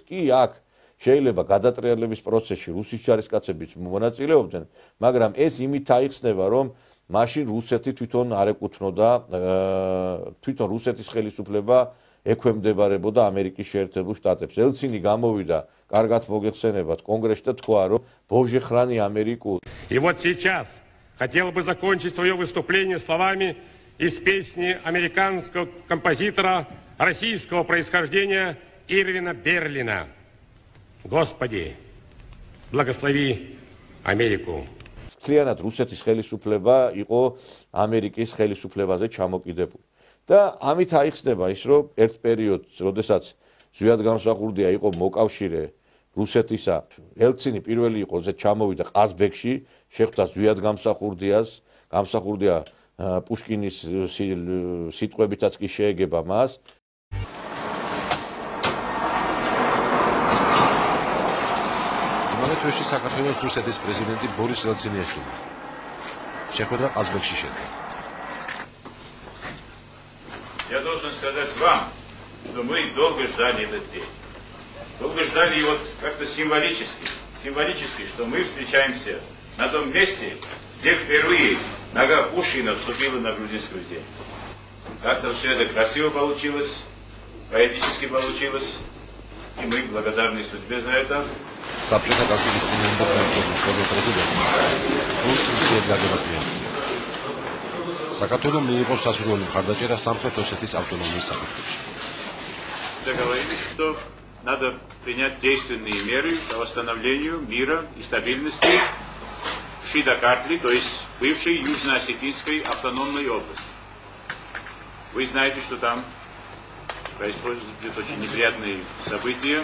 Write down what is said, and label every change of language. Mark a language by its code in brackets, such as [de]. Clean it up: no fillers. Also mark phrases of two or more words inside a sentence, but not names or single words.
[ka] კი, აქ შეიძლება გადატრიალების პროცესში რუსის ჯარისკაცებიც მონაწილეობდნენ, მაგრამ ეს იმით აიხსნება, რომ მაშინ რუსეთი თვითონ არ ეკუთვნოდა, თვითონ რუსეთის ხელისუფლება ექვემდებარებოდა ამერიკის შეერთებულ შტატებს. ელცინი გამოვიდა, კარგად მოგეხსენებათ, კონგრესში და თქვა, რომ [ru] Боже храни Америку. И вот сейчас хотел бы закончить свое выступление словами из песни американского композитора российского происхождения Ирвина Берлина. Господи, благослови Америку. [ka] მთლიანად რუსეთის ხელისუფლება იყო ამერიკის ხელისუფლებაზე ჩამოკიდებული. და ამით აიხსნება ის, რომ ერთ პერიოდს, როდესაც ზვიად გამსახურდია იყო მოკავშირე რუსეთისა, ელცინი პირველი იყო, ზე ჩამოვიდა ყაზბეგში, შეხვდა ზვიად გამსახურდიას, გამსახურდია პუშკინის სიტყვებითაც კი შეეგება მას. თვეში საქართველოს რუსეთის პრეზიდენტი ბორის ელცინიაშვილი შეხვედრა ყაზბეგში შედგა. [ru] Я должен сказать вам, что мы долго ждали этот день. Долго ждали его как-то символически, что мы встречаемся на том месте, где впервые нога Пушкина вступила на грузинскую землю. Как-то все это красиво получилось, поэтически получилось, и мы благодарны судьбе за это. [ka] საბჭოთა კავშირის წინააღმდეგ პრეზიდენტი რუსეთის გაგებას მიაღწია. საქართველოს მიიღო სასურველი მხარდაჭერა სამხრეთ ოსეთის ავტონომიის საკითხებში. [ru] Договорились, что надо принять действенные меры по восстановлению мира и стабильности в Шидакартли, то есть бывшей Южно-Осетинской автономной области. Вы знаете, что там происходят очень неприятные события.